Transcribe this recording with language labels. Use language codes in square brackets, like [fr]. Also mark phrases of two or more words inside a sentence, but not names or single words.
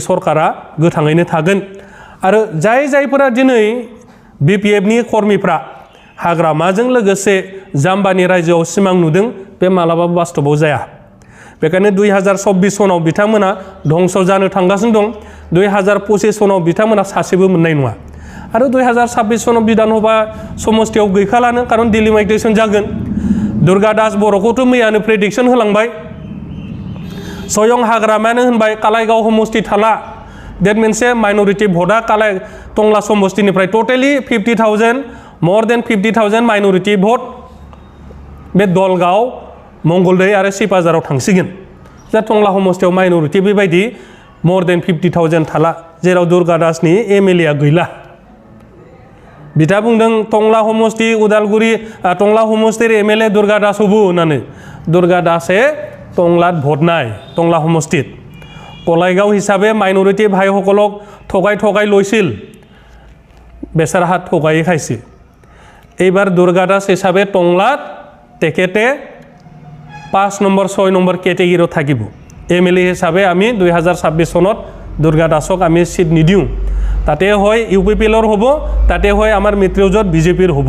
[brx] सरकारा गोथाङैनो थागोन आरो जायफोरा दिनै बिपिएफनि कर्मीफ्रा हाग्रामाजों लोगोसे जाम्बानि रायजोआव सिमां नुदों बे मालाबाबो बास्तबाव जाया बेखायनो 2024 सनाव बिथांमोना धंस जानो थांगासिनो दं 2025 सनाव बिथांमोना सासेबो मोननाय नङा आरो 2026 सनाव बिधानसभा समस्थियाव गैखालानो खारन डिलिमिटेसन जागोन दुर्गा दास बर'खौथ' मैयानो प्रेडिक्सन होलांबाय सयं हाग्रामायानो होनबाय कालाइगाव समस्ति थाला डेट मोनसे माइनरिटि भटआ टंला समस्तिनिफ्राय टटेलि 50,000 [en] more than 50,000 [brx] माइनरिटि भट बे दलगाव मंगलदै आरो सिपाझाराव थांसिगोन जा टंला समस्तियाव माइनरिटि बेबायदि [en] more than 50,000 [brx] थाला जेराव दुर्गा दासनि एमएलए गैला बिथा बुंदों टंला समस्ति उदालगुरि टंला समस्तिर एमएलए दुर्गा दास हबो होननानै दुर्गा दासे टंलात भट नाय टंला समस्तित कलाइगाव हिसाबै माइनरिटि [as] ভাইসকলক ঠগাই লৈছিল বেচাৰা ঠগাই খাইছে এইবাৰ দুৰ্গা দাস হিচাপে টংলাত তেখেতে 5 নম্বৰ 6 নম্বৰ কেটেগৰীত থাকিব এমএলএ হিচাপে আমি 2026 সনত দুৰ্গা দাসক আমি সিট নিদিও তাতে হয় ইউপিপিএলৰ হ'ব তাতে হয় আমাৰ মিত্ৰজোঁট বিজেপিৰ হ'ব